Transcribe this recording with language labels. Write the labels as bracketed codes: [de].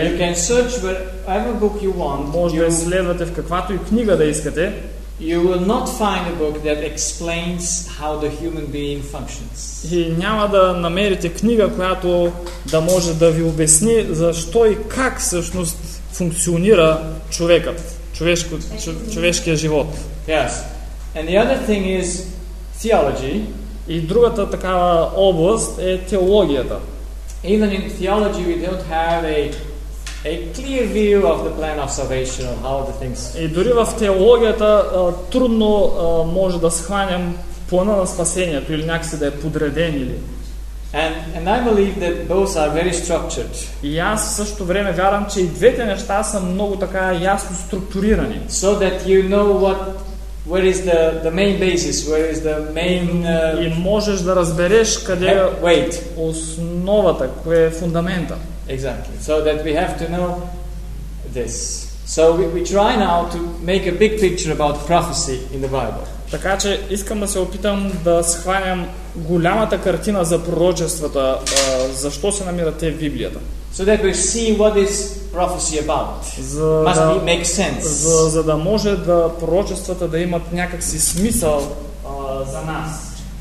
[en] You can search whatever book you want. [bg] Може да изследвате в каквато и книга да искате. [en] You will not find a book that explains how the human being functions. [bg] И няма да намерите книга, която да може да ви обясни защо и как всъщност функционира човекът, човешкият живот. [en] Yes. And the other thing is theology. [bg] И другата такава област е теологията. [en] Even in theology we don't have a clear view of the plan of salvation or how the things. [bg] И дори в теологията трудно може да схванем плана на спасението или някакси да е подреден или. [en] And I believe that both are very structured. [bg] И аз в същото време вярвам, че и двете неща са много така ясно структурирани. [en] So that you know where is the main basis, where is the main [bg] и можеш да разбереш къде е основата, кое е фундамента. [en] Exactly. So that we have to know this. So we try now to make a big picture about prophecy in the Bible. [bg] Така че искам да се опитам да схванем голямата картина за пророчествата, защо се намират те в Библията. [en] So that we see what is prophecy about. Must be make sense. [bg] За да може да пророчествата да имат някакси смисъл за нас.